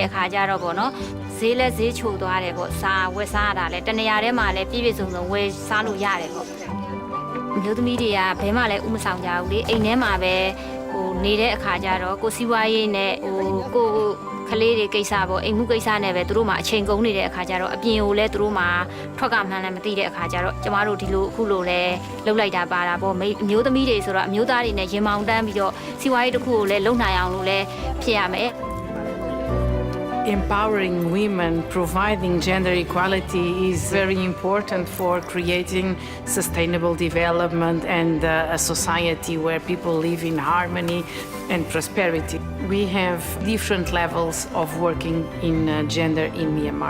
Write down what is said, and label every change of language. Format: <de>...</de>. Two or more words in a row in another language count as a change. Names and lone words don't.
<my>အခါကျတော့ပေါ့နော်ဈေးချိုသွားတယ်ပေါ့ဝယ်စားရတာလဲတနေရာထဲမှာလဲပြည့်စုံဝယ်စားလို့ရတယ်ပေါ့အမျိုးသမီးတွေကဘဲမှလည်းဥမဆောင်ကြဘူးလေအိမ်ထဲမှာပဲနေတဲ့အခါကျတော့ကိုစီးပွားရေးနဲ့ကိုကလေးတွေကိစ္စပေါ့အိမ်မှုကိစ္စနဲ့ပဲသူတို့မှအချိန်ကုန်နေတဲ့အခါကျတော့အပြင်ကိုလည်းသူတို့မှထွက်ကမှန်းလည်းမသိတဲ့အခါကျတော့ကျမတို့ဒီလိုအခုလိုလဲလှုပ်လိုက်တာပါတာပေါ့အမျိုးသမီးတွေဆိုတော့အမျိုးသားတွေနဲ့ရင်မောင်တန်းပြီးတော့စီးပွားရေးတစ်ခုကိုလည်းလုပ်နိုင်အောင်လို့လဲဖြစ်ရမယ်</my> <en>Empowering women, providing gender equality is very important for creating sustainable development and a society where people live in harmony and prosperity. We have different levels of working in gender in Myanmar.</en>